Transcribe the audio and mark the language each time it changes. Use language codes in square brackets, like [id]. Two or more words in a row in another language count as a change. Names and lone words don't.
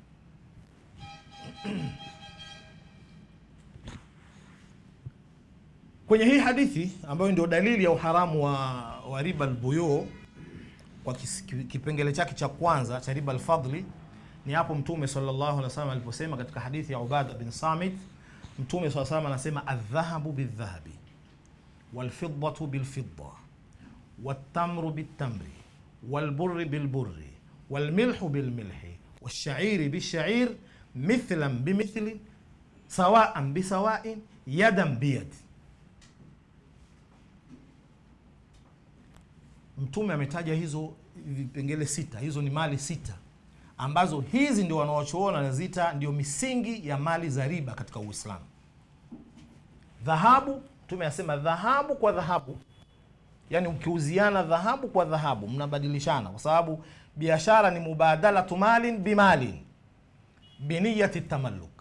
[sw] Kwenye hii hadithi ambayo ndio dalili ya uharamu wa [ar] ربا البيوع, [sw] kwa kipengele chake cha kwanza cha [ar] ربا الفضل, [sw] Ni hapo Mtume [ar] صلى الله عليه وسلم [sw] aliposema katika hadithi ya Ubada bin Samit, Mtume [ar] صلى الله عليه وسلم [sw] anasema [ar] الذهب بالذهب والفضة بالفضة والتمر بالتمر والبر بالبر والملح بالملح والشعير بالشعير مثلا بمثل سواء بسواء يدا بيد. [sw] Mtume ametaja hizo vipengele 6. Hizo ni mali 6 ambazo hizi ndio wanaochuona nazita ndio misingi ya mali za riba katika Uislamu. Dhahabu, Mtume anasema dhahabu kwa dhahabu, yani ukiuziana dhahabu kwa dhahabu mnabadilishana, kwa sababu biashara ni [ar] مبادلة مال بمال بنية تملك.